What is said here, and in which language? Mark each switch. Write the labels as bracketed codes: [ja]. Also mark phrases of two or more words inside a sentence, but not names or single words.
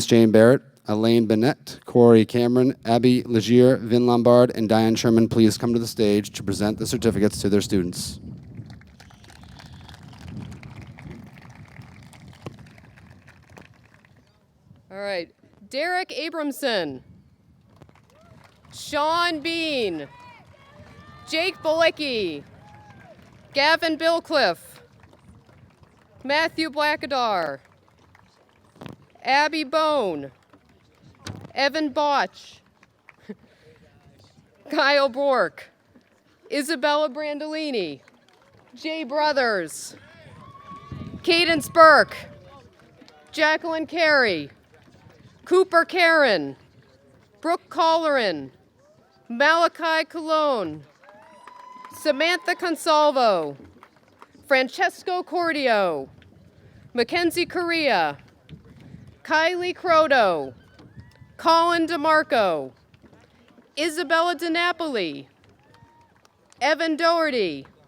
[en] Jane Barrett, Elaine Bennett, Corey Cameron, Abby Legier, Vin Lombard, and Diane Sherman please come to the stage to present the certificates to their students. All right, Derek Abramson, Sean Bean, Jake Bolecki, Gavin Billcliffe, Matthew Blackadar, Abby Bone, Evan Botch, Kyle Bork, Isabella Brandolini, Jay Brothers, Cadence Burke, Jacqueline Carey, Cooper Karen, Brooke Colleran, Malachi Colon, Samantha Consalvo, Francesco Cordio, Mackenzie Correa, Kylie Croto, Colin DeMarco, Isabella DiNapoli, Evan Doherty,